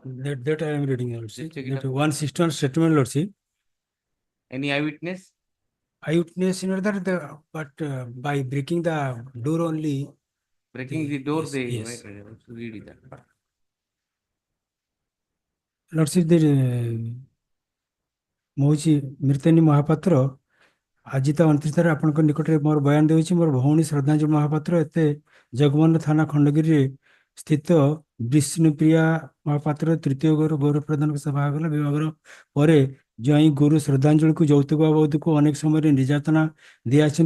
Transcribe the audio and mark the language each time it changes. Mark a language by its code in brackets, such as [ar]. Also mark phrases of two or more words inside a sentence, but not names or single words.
[en] That I am reading, Lordship. That 161 statement, Lordship. Any eyewitness? Eyewitness in order but by breaking the door only. Breaking the door, yes, they yes. read it. Lordship, [or] ମୌଚି ମୃତାନୀ ମହାପାତ୍ର ଆଜି ତା 29 ତାରିଖ ଆପଣଙ୍କ ନିକଟରେ ମୋର ବୟାନ ଦେଉଛି। ମୋର ଭଉଣୀ ଶ୍ରଦ୍ଧାଞ୍ଜଳି ମହାପାତ୍ର ଏତେ ଜଗମୋହନ ଥାନା ଖଣ୍ଡଗିରିରେ ସ୍ଥିତ ବିଷ୍ଣୁପ୍ରିୟା ମହାପାତ୍ର ତୃତୀୟ ଗୌରବ ପ୍ରଦାନ ସଭାଗଲ ବିଭାଗର ପରେ ଜ୍ୱାଇଁ ଗୁରୁ ଶ୍ରଦ୍ଧାଞ୍ଜଳିକୁ ଯୌତୁକ ବାବଦକୁ ଅନେକ ସମୟରେ ନିର୍ଯାତନା ଦିଆଛନ୍ତି।